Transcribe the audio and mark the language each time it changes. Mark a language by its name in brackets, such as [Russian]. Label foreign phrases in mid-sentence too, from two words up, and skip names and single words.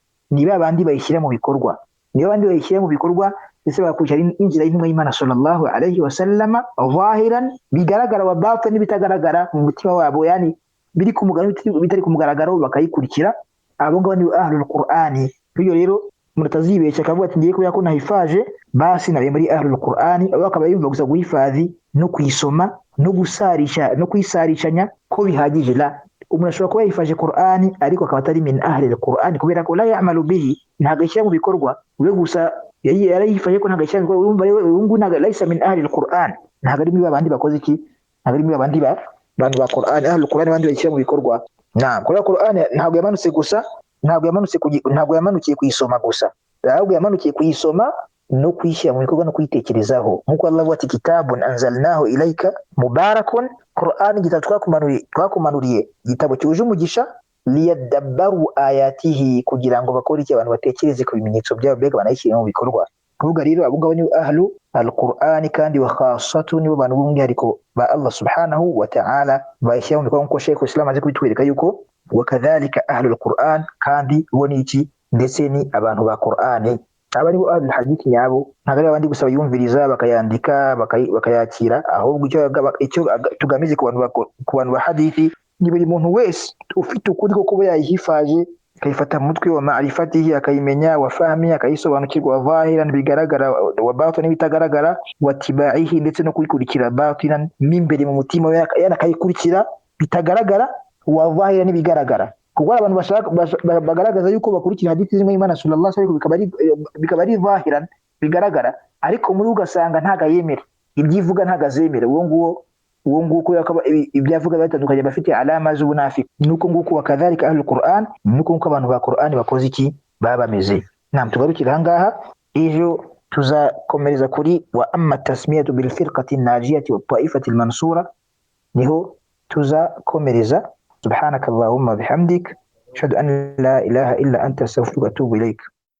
[Kinyarwanda] ni babandi bayishyira mu bikorwa, ni babandi bayishyira mu bikorwa ndetse bagakurikira inzira y'intumwa y'Imana [Arabic] صلى الله عليه وسلم ظاهرا, [Kinyarwanda] bigaragara [Arabic] وباطن, [Kinyarwanda] n'ibitagaragara mu mutima wabo, yani biri ku mugaragaro bitari ku mugaragaro, bakayikurikira. Abo ngabo ni [Arabic] أهل القرآن. [Kinyarwanda] Iyo rero mutazibeshya akavuga ati ngiye kubera ko nahifaje basi nabe muri [Arabic] أهل القرآن, [Kinyarwanda] abo akaba yumva gusa guhifadhi no kuyisoma no gusarisha no kwisarishanya ko bihagije. La, umuntu ashobora kuba yifaje Qur'ani ariko akaba atari [Arabic] من أهل القرآن [Kinyarwanda] kubera ko [Arabic] لا يعمل به, [Kinyarwanda] ntago ishyira mu bikorwa. We gusa yarayifaje ko ntago ishyira mu bikorwa, urumva uyu ntago [Arabic] ليس من أهل القرآن, [Kinyarwanda] ntago ari muri babandi bakoze iki, ntago ari muri babandi bantu ba Qur'ani, [Arabic] أهل القرآن [Kinyarwanda] bandi bayishyira mu bikorwa. Kubera Qur'ani ntabwo yamanutse gusa, ntabwo yamanukiye kuyisoma gusa, ahubwo yamanukiye kuyisoma no kuyishyira mu bikorwa no kuyitekerezaho, nk'uko Allah avuga ati [Arabic] كتاب أنزلناه إليك مبارك, [Kinyarwanda] Qur'ani igitabo twakumanuriye, igitabo cyuje umugisha, [Arabic] ليدبروا آياته, [Kinyarwanda] kugira ngo bakore iki, abantu batekereze ku bimenyetso byabo, mbega banayishyira mu bikorwa. Kuvuga rero abo ngabo ni [Arabic] أهل القرآن, [Kinyarwanda] kandi [Arabic] وخاصة [Kinyarwanda] nibo bantu b'umwihariko ba Allah [Arabic] سبحانه وتعالى [Kinyarwanda] bayishyira mu bikorwa, nk'uko Sheikh Islam azi kubitwereka yuko [Arabic] وكذلك أهل القرآن, [Kinyarwanda] kandi bo ni iki, ndetse ni abantu ba Qur'ani. Aba ni bo [Arabic] أهل الحديث [Kinyarwanda] nyabo, ntabwo ari abandi gusa bayumviriza bakayandika bakayakira, ahubwo icyo tugamije ku bantu ba hadithi ni buri muntu wese ufite ukuri ko kuba yayihifaje, akayifata mu mutwe [Arabic] ومعرفته, [Kinyarwanda] akayimenya, [Arabic] وفهم, [Kinyarwanda] akayisobanukirwa, [Arabic] وظاهرا, [Kinyarwanda] bigaragara, [Arabic] وباطنا, [Kinyarwanda] bitagaragara, [Arabic] واتباعه, [Kinyarwanda] ndetse no kuyikurikira batinan, mimbere mu mutima we, akayikurikira bitagaragara, [Arabic] وظاهرا, [Kinyarwanda] bigaragara. Kuko abantu bagaragaza yuko bakurikira hadithi z'intumwa y'Imana [Arabic] صلى الله عليه وسلم [Kinyarwanda] bikaba ari zahiran, bigaragara, ariko muri ugasanga ntago yemera ibyivuga, ntago azemera. Uwo nguwo ko ibyavuga batandukanye, bafite alama z'ubunafiki. Nuko nguko [Arabic] وكذلك أهل القرآن, [Kinyarwanda] nuko nguko abantu ba Qur'ani bakoze iki, baba bameze. Tugarukira ahangaha, ejo tuzakomereza kuri [Arabic] وأما تسمية بالفرقة الناجية والطائفة المنصورة, [Kinyarwanda] niho tuzakomereza. [Arabic] سبحانك اللهم وبحمدك أشهد أن لا إله إلا أنت أستغفرك وأتوب إليك.